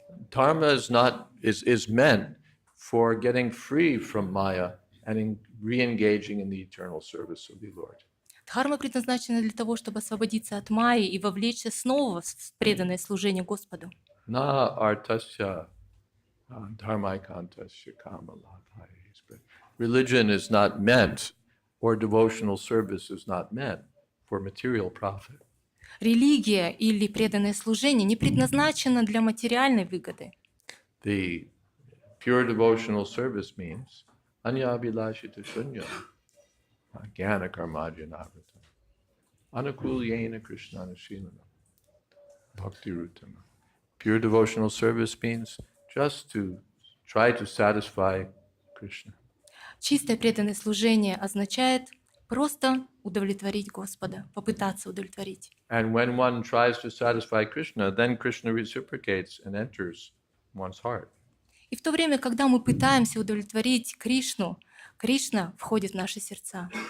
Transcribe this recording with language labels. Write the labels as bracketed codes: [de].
[en] Dharma is meant for getting free from Maya and re-engaging in the eternal service of the Lord. [ru] Дхарма предназначена для того, чтобы освободиться от майи и вовлечься снова в преданное служение Господу. [sa] Na artasya dharmaikantasya kamalabhaya hismita. [en] Religion is not meant, or devotional service is not meant for material profit. [ru] Религия или преданное служение не предназначено для материальной выгоды. [en] The pure devotional service means [sa] anyabhilashita shunya jnana karmadhyanavrata anukulyena krishnana shilana bhakti rutama. [en] Pure devotional service means just to try to satisfy Krishna. [ru] Чистое преданное служение означает просто удовлетворить Господа, попытаться удовлетворить. [en] And when one tries to satisfy Krishna, then Krishna reciprocates and enters one's heart. [ru] И в то время, когда мы пытаемся удовлетворить Кришну, Кришна входит в наши сердца.